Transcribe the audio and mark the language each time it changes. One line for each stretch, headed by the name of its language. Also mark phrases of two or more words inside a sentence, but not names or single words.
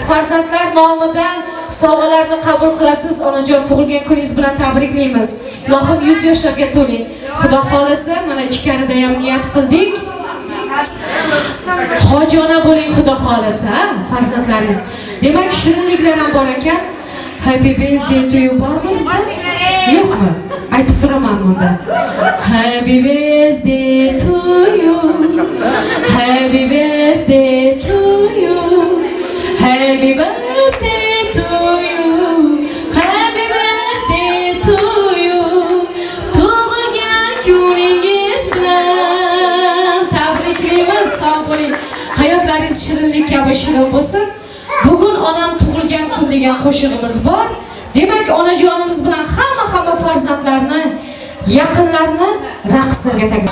Uzbek: Farzandlar nomidan sovg'alarni qabul qilasiz. Onajon, tug'ilgan kuningiz bilan tabriklaymiz. Ilohim 100 yoshlarga to'ling. Xudo xolasa, mana ichkarida ham niyat qildik. Hojona bo'ling Xudo xolasa, farzandlaringiz. Demak, shirinliklar ham bor ekan.
English: Happy birthday to you
Uzbek: bormi bizda? Yo'qmi? Aytib turaman bunda.
English: Happy birthday to you. Happy birthday to you. Happy birthday to you. Happy birthday to you.
Uzbek: Tug'ilgan kuningiz bilan tabriklaymiz. Sog' bo'ling. Hayotlaringiz shirinlik kabi shirin bo'lsin. Bugun onam tug'ilgan kun degan qo'shig'imiz bor. Demak, onajonimiz bilan hamma farzandlarni, yaqinlarni raqslarga taklif.